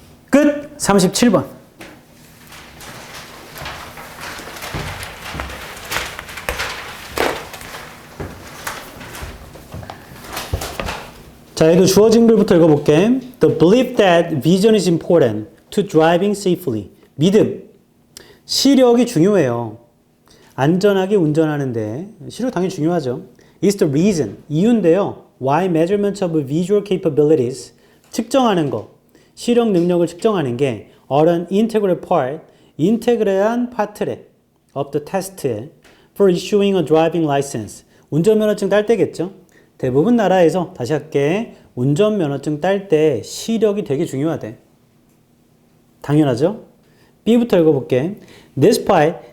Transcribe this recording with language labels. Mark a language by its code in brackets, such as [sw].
[ko] 끝! 37번. 자, 얘도 주어진 글부터 읽어볼게. [en] The belief that vision is important to driving safely. [ko] 믿음. 시력이 중요해요. 안전하게 운전하는데 시력 당연히 중요하죠. [en] Is the reason. [ko] 이유인데요. [en] Why measurement of visual capabilities. [ko] 측정하는 거. 시력 능력을 측정하는 게 [en] are an integral part. [ko] 인테그레한 파트래. [en] of the test에 for issuing a driving license. [ko] 운전면허증 딸 때겠죠. 대부분 나라에서 다시 할게. 운전면허증 딸 때 시력이 되게 중요하대. 당연하죠? B부터 읽어볼게. Despite